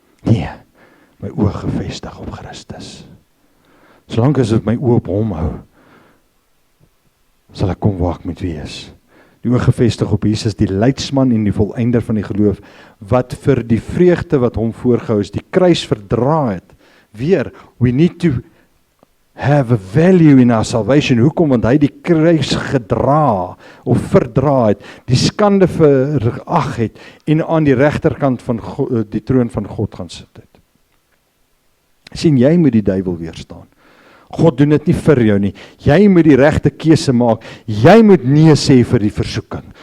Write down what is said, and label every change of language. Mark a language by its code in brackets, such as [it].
[af] Nee, my oog gefestig op Christus. Solank as ek my oog op hom hou, sal ek kom waar ek moet wees. Die oog gefestig op Jesus, die leidsman en die volëinder van die geloof, wat vir die vreugde wat hom voorgehou is, die kruis verdra het. [en] Weer, we need to have a value in our salvation. [af] Hoekom? Want hy die kruis gedra of verdra het, die skande verag het en aan die regterkant van God, die troon van God gaan sit het. Sien, jy moet die duiwel weerstaan. God doen dit nie vir jou nie. Jy moet die regte keuse maak. Jy moet nee sê vir die versoeking.